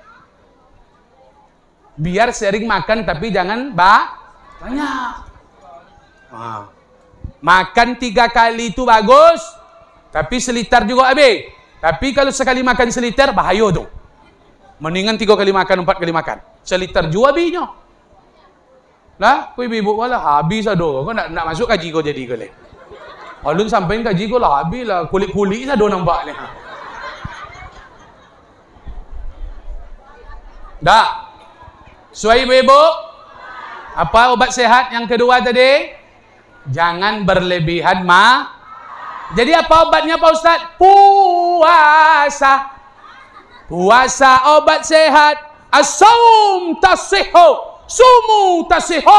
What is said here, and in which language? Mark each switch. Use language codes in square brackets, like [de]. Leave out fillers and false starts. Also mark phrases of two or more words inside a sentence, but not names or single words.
[id] Biar sering makan tapi jangan banyak. Makan 3 kali itu bagus, tapi seliter juga habis. Tapi kalau sekali makan seliter bahaya tu. Mendingan 3 kali makan, 4 kali makan. Seliter juga habisnya. [min] Lah, kau ibu lah habis ado. Kau nak masuk kaji kau jadi kau le. Alun sampai kaji kau lah habis lah, kulit-kulit ado nampak ni. [id] Dah. So ibu-ibu, apa obat sehat yang kedua tadi? Jangan berlebihan Jadi apa obatnya Pak Ustaz? Puasa. Puasa obat sehat. [ar] الصوم تصحو. صوموا تصحوا.